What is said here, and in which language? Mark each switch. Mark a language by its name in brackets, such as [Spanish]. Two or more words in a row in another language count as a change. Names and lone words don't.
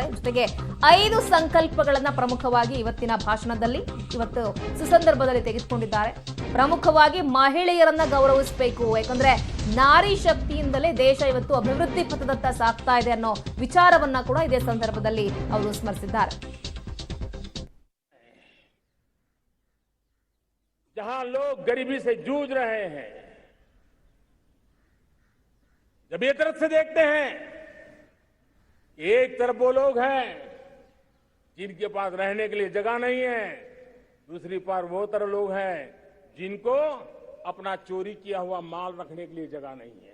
[Kannada] ಜೊತೆಗೆ 5 ಸಂಕಲ್ಪಗಳನ್ನ ಪ್ರಮುಖವಾಗಿ ಇವತ್ತಿನ ಭಾಷಣದಲ್ಲಿ ಇವತ್ತು ಸುಸಂದರ್ಭದಲ್ಲಿ ತೆಗೆದುಕೊಂಡಿದ್ದಾರೆ. ಪ್ರಮುಖವಾಗಿ ಮಹಿಳೆಯರನ್ನ ಗೌರವಿಸಬೇಕು, ಯಾಕಂದ್ರೆ ನಾರಿ ಶಕ್ತಿಯಿಂದಲೇ ದೇಶ ಇವತ್ತು ಅಭಿವೃದ್ಧಿ ಪಥದತ್ತ ಸಾಗ್ತಾ ಇದೆ ಅನ್ನೋ ವಿಚಾರವನ್ನ ಕೂಡ ಇದೇ ಸಂದರ್ಭದಲ್ಲಿ ಅವರು ಸ್ಮರಿಸಿದ್ದಾರೆ. [Hindi] जहां लोग गरीबी से जूझ रहे हैं, जब ये तरफ से देखते हैं, एक तरफ वो लोग हैं जिनके पास रहने के लिए जगह नहीं है, दूसरी तरफ वो तरह लोग हैं जिनको अपना चोरी किया हुआ माल रखने के लिए जगह नहीं है.